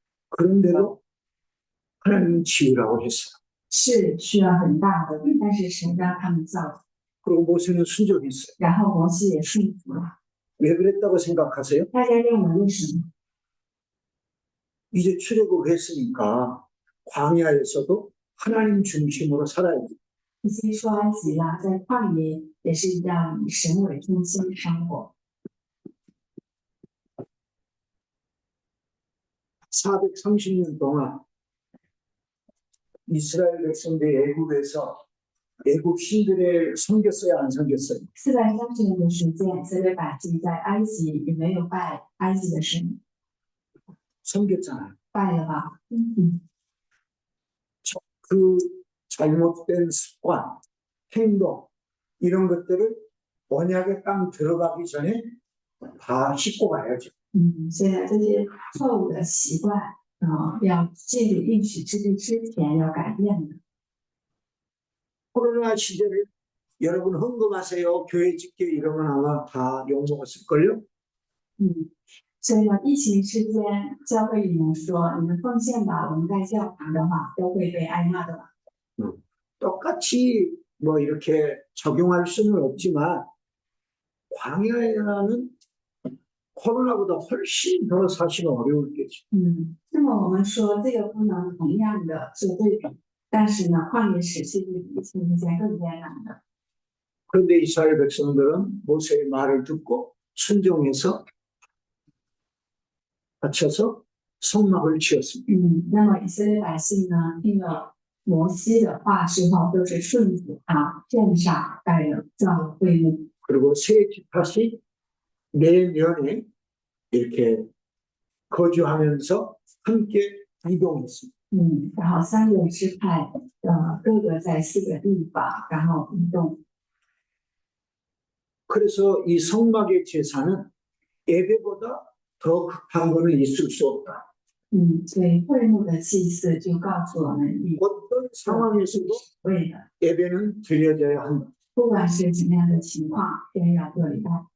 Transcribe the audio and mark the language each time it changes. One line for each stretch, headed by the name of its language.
Korean: 그런데도 하나님은 지으라고 했어요.
Chinese: 是需要很大的，但是神让他们造，
Korean: 그리고 모세는 순종했어요.
Chinese: 然后摩西也顺服了。
Korean: 왜 그랬다고 생각하세요?
Chinese: 大家认为为什么？
Korean: 이제 출애굽했으니까 광야에서도 하나님 중심으로 살아야지.
Chinese: 已经出埃及了，在旷野也是要以神为中心生活。
Korean: 430년 동안 이스라엘 백성들이 애굽에서 애굽 신들을 섬겼어요, 안 섬겼어요?
Chinese: 430年的时间，以色列百姓在埃及也没有拜埃及的神，
Korean: 섬겼잖아요.
Chinese: 拜了吧？
Korean: 그 잘못된 습관, 행동 이런 것들을 언약의 땅 들어가기 전에 다 씻고 가야죠.
Chinese: 所以呢，这些错误的习惯，要进入应许之地之前要改变的。
Korean: 코로나 시절에 여러분 헌금하세요, 교회 짓게 이러면 아마 다 욕먹었을걸요?
Chinese: 所以呢，疫情期间，教会里面说你们奉献吧，我们盖教堂的话，都会被挨骂的吧？
Korean: 똑같이 뭐 이렇게 적용할 수는 없지만 광야에는 코로나보다 훨씬 더 사실 어려울 게죠.
Chinese: 那么我们说这个不能同样的做对比。但是呢，旷野使是比一切遇见更艰难的。
Korean: 그런데 이스라엘 백성들은 모세의 말을 듣고 순종해서 바쳐서 성막을 지었습니다.
Chinese: 那么以色列百姓呢，听了摩西的话之后，都是顺服他，献上盖了造了会幕。
Korean: 그리고 세 지파씩 매년에 이렇게 거주하면서 함께 이동했습니다.
Chinese: 然后3个支派各个在4个地方，然后移动。
Korean: 그래서 이 성막의 제사는 예배보다 더 급한 것은 있을 수 없다.
Chinese: 所以会幕的祭祀就告诉我们，以
Korean: 어떤 상황에서도
Chinese: 为的，
Korean: 예배는 드려져야 한다.
Chinese: 不管是怎么样的情况，都要做礼拜。